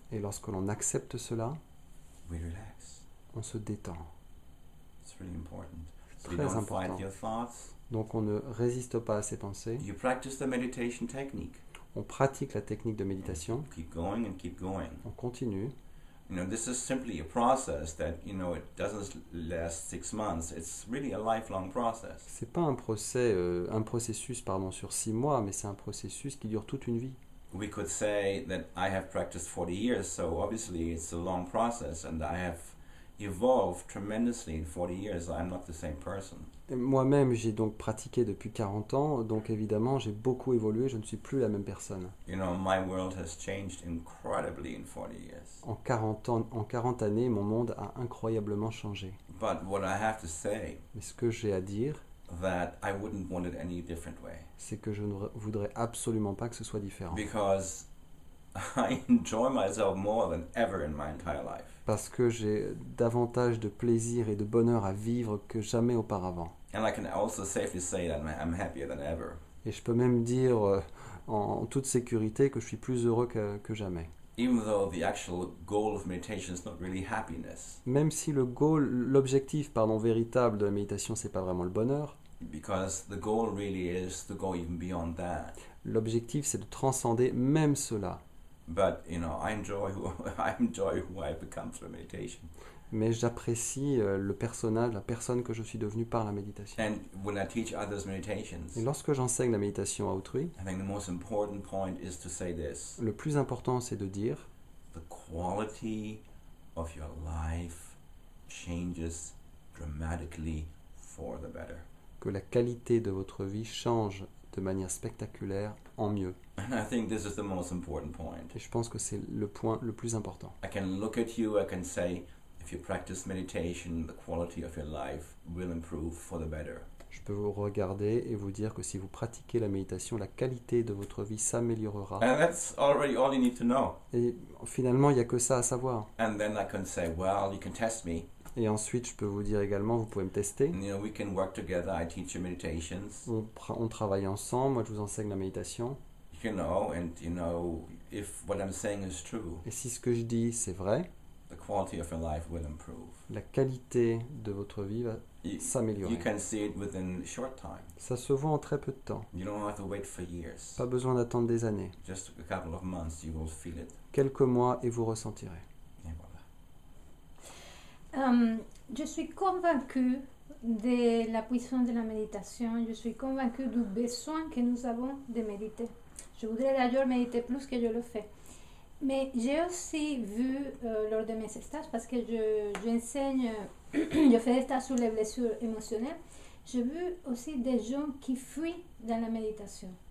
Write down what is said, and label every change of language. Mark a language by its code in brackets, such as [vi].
[fr] Et lorsque l'on accepte cela, [en] we relax. [fr] on se détend. [en] It's really important. So [fr] Très [en] you don't [fr] important. [en] fight your thoughts. [fr] Donc on ne résiste pas à ces pensées, [en] You practice the meditation technique. [fr] on pratique la technique de méditation, [en] Keep going and keep going. [fr] on continue. [en] This is simply a process that, it doesn't last 6 months. It's really a lifelong process. [fr] C'est pas un processus sur 6 mois, mais c'est un processus qui dure toute une vie. [en] We could say that I have practiced 40 years, so obviously it's a long process, and I have, evolved tremendously in 40 years. I'm not the same person. [fr] Et moi-même, j'ai donc pratiqué depuis 40 ans, donc évidemment, j'ai beaucoup évolué, je ne suis plus la même personne. [en] You know, my world has changed incredibly in 40 years. [fr] En 40 années, mon monde a incroyablement changé. [en] But what I have to say, [fr] Mais ce que j'ai à dire, [en] that I wouldn't want it any different way. [fr] c'est que je ne voudrais absolument pas que ce soit différent. [en] Because I enjoy myself more than ever in my entire life. [fr] Parce que j'ai davantage de plaisir et de bonheur à vivre que jamais auparavant. [en] And I can also safely say that I'm happier than ever. [fr] Et je peux même dire en toute sécurité que je suis plus heureux que jamais. [en] Even though the actual goal of meditation is not really happiness. [fr] Même si l'objectif véritable de la méditation, c'est pas vraiment le bonheur. [en] Because the goal really is to go even beyond that. [fr] L'objectif, c'est de transcender même cela. [en] But, you know, I enjoy who I've become through meditation. [fr] Mais j'apprécie le personnage, la personne que je suis devenu par la méditation. [en] And when I teach others meditations, [fr] Et lorsque j'enseigne la méditation à autrui, [en] I think the most important point is to say this. [fr] le plus important, c'est de dire [en] The quality of your life changes dramatically for the better. [fr] que la qualité de votre vie change de manière spectaculaire en mieux. [en] And I think this is the most important point. [fr] Et je pense que c'est le point le plus important. [en] I can look at you, I can say, if you practice meditation, the quality of your life will improve for the better. [fr] Je peux vous regarder et vous dire que si vous pratiquez la méditation, la qualité de votre vie s'améliorera. [en] And that's already all you need to know. [fr] Et finalement, il n'y a que ça à savoir. [en] And then I can say, well, you can test me. [fr] Et ensuite, je peux vous dire également, vous pouvez me tester. [en] And, you know, we can work together. I teach you meditations. [fr] On travaille ensemble, moi je vous enseigne la méditation. [en] You know, and you know, if what I'm saying is true, [fr] Et si ce que je dis, c'est vrai, [en] the quality of your life will improve. [fr] la qualité de votre vie va [en] You [fr] s'améliorer. [en] can see it within a short time. [fr] Ça se voit en très peu de temps. [en] You don't have to wait for years. [fr] Pas besoin d'attendre des années. [en] Just a couple of months, you will feel it. [fr] Quelques mois et vous ressentirez. Et voilà. Je suis convaincue de la puissance de la méditation. Je suis convaincue du besoin que nous avons de méditer. Je voudrais d'ailleurs méditer plus que je le fais. Mais j'ai aussi vu lors de mes stages, parce que j'enseigne, je fais des stages sur les blessures émotionnelles, j'ai vu aussi des gens qui fuient dans la méditation.